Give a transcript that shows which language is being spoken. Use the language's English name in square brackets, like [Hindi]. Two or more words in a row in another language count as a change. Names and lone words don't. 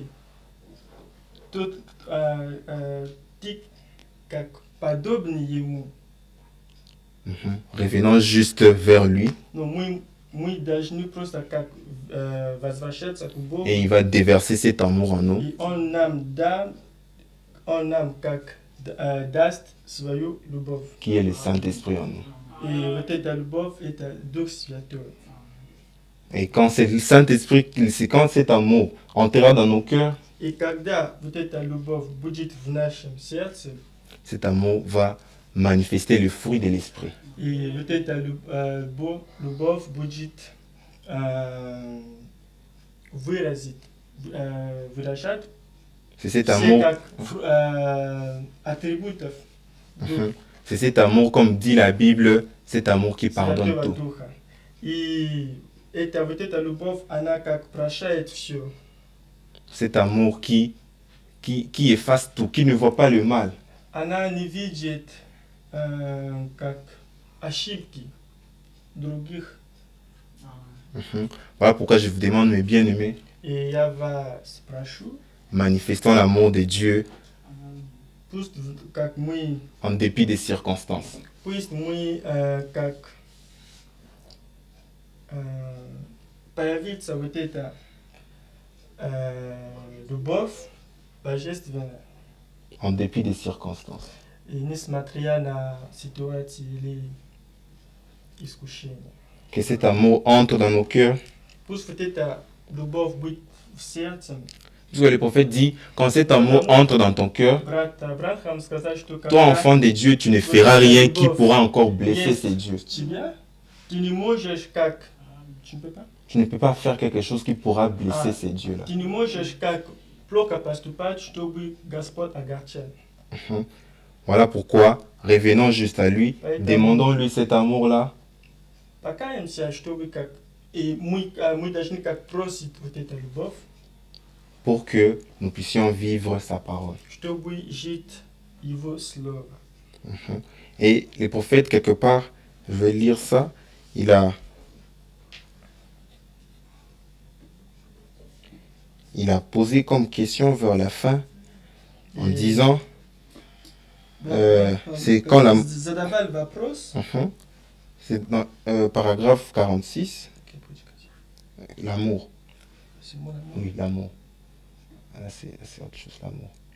[Russian] Тот, ты как подобный ему. [French] Revenons juste vers lui, [Russian] Но мы должны просто как возвращаться к Богу. [French] et il va déverser cet amour en nous. [Russian] И Он нам как даст свою любовь. [French] Qui est le Saint-Esprit en nous. [Russian] И вот эта любовь, это Дух Святой. [French] Et quand c'est le Saint-Esprit, c'est quand cet amour entrera dans nos cœurs, [Russian] И когда вот эта любовь будет в нашем сердце, [French] cet amour va manifester le fruit de l'Esprit. [Russian] и вот эта любовь будет выражать [French] C'est cet [Russian] все [French] amour, [Russian] как атрибутов [French] c'est cet amour, comme dit la Bible, cet amour qui pardonne [Russian] Святого [French] tout. [Russian] Духа. И это вот эта любовь, она как прощает все. Cet amour qui efface tout, qui ne voit pas le mal. Она не видит как ошибки других. [French] Voilà pourquoi je vous demande, mes bien-aimés, [Russian] И я вас прошу, [French] manifestons l'amour de Dieu [Russian] пусть как мы, [French] en dépit des circonstances. [Russian] пусть мы как появится вот эта любовь божественная. [French] En dépit des circonstances. [Russian] И несмотря на ситуации или искушения. [French] Que cet amour entre dans nos cœurs. [Russian] Пусть вот эта любовь будет в сердце. [French] Parce que le prophète dit, quand cet amour entre dans ton cœur, [Russian] Брат Абрахам сказал, что [French] toi, enfant de Dieu, tu ne feras rien qui pourra encore blesser [Russian] Есть [French] ces dieux. [Russian] тебя, ты не можешь как... [French] Tu ne peux pas? Tu ne peux pas faire quelque chose qui pourra blesser ces dieux-là. [Russian] Ты не можешь как плохо поступать, чтобы Господь огорчал. [French] Voilà pourquoi, revenons juste à lui, demandons-lui cet amour-là, [Russian] Покаемся, чтобы как... И мы должны как просить вот эту любовь, [French] pour que nous puissions vivre sa parole. [Russian] чтобы жить Его Слово. [French] Et le prophète, quelque part, je vais lire ça, il a posé comme question vers la fin, en disant, c'est quand la... [Russian] Задавали вопрос. [French] C'est dans paragraphe 46, l'amour. C'est mon amour. Oui, l'amour. Là, c'est autre chose, l'amour.